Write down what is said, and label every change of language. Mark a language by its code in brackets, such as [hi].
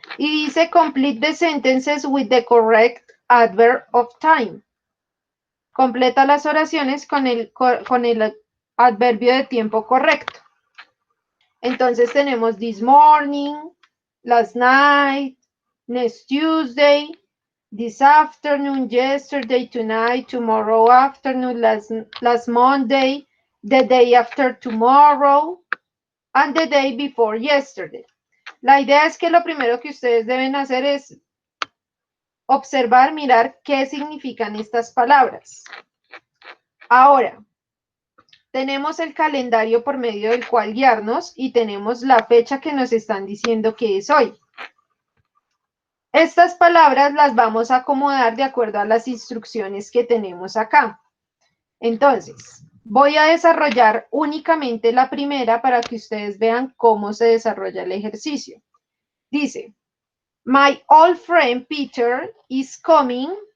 [es] Y dice [en] complete the sentences with the correct adverb of time. [es] Completa las oraciones con el adverbio de tiempo correcto. Entonces tenemos [en] this morning, last night, next Tuesday, this afternoon, yesterday, tonight, tomorrow afternoon, last Monday, the day after tomorrow, and the day before yesterday. [es] La idea es que lo primero que ustedes deben hacer es observar, mirar qué significan estas palabras. Ahora, tenemos el calendario por medio del cual guiarnos y tenemos la fecha que nos están diciendo que es hoy. Estas palabras las vamos a acomodar de acuerdo a las instrucciones que tenemos acá. Entonces, voy a desarrollar únicamente la primera para que ustedes vean cómo se desarrolla el ejercicio. Dice, [en] my old friend Peter is coming.